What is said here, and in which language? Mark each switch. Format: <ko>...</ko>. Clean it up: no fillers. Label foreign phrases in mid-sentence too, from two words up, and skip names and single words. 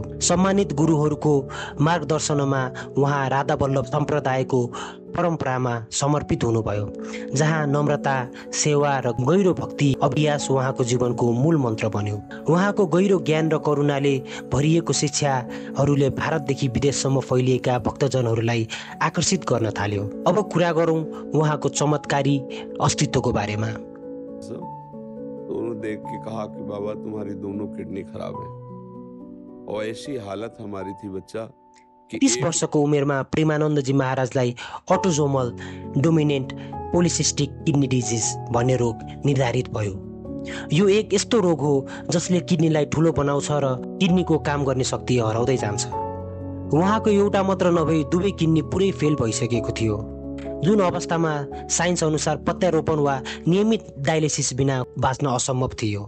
<ne>सम्मानित गुरुहरूको मार्गदर्शनमा उहाँ राधा वल्लभ सम्प्रदायको परम्परामा समर्पित हुनुभयो, जहाँ नम्रता, सेवा र गहिरो भक्ति अभ्यास उहाँको जीवनको मूल मन्त्र बन्यो। उहाँको गहिरो ज्ञान र करुणाले भरिएको शिक्षाहरूले भारतदेखि विदेशसम्म फैलिएका भक्तजनहरूलाई आकर्षित गर्न थाल्यो। अब कुरा गरौँ उहाँको चमत्कारी अस्तित्वको बारेमा।</ne> <hi>दोनों देख के कहा कि बाबा तुम्हारी दोनों किडनी खराब है और ऐसी हालत हमारी थी बच्चा</hi> <ne>30 वर्षको उमेरमा प्रेमानन्दजी महाराजलाई</ne> <en>autosomal dominant polycystic kidney disease</en> <ne>भन्ने रोग निर्धारित भयो। यो एक यस्तो रोग हो जसले किडनीलाई ठुलो बनाउँछ र किडनीको काम गर्ने शक्ति हराउँदै जान्छ। उहाँको एउटा मात्र नभई दुवै किडनी पुरै फेल भइसकेको थियो, जुन अवस्थामा साइन्स अनुसार प्रत्यारोपण वा नियमित डायलिसिस बिना बाँच्न असम्भव थियो।</ne>